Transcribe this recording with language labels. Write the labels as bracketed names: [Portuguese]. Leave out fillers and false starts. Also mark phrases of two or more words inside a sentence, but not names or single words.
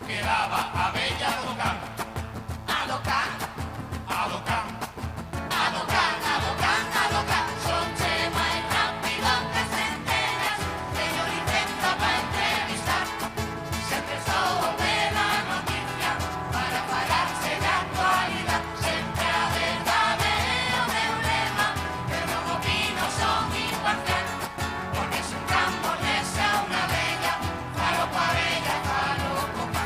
[Galician] Chegaba a bella do can. A do can. A do can. A do can, a do can, a do can. Son che máis rápido que centellas. Teño licenza para entrevistar. Sempre estou ao pé da noticia para falarse de actualidade. Sempre a verdade é o meu lema. Eu non opino, son imparcial. Porque se un campo lesa unha bella, falo coa bella, falo co can.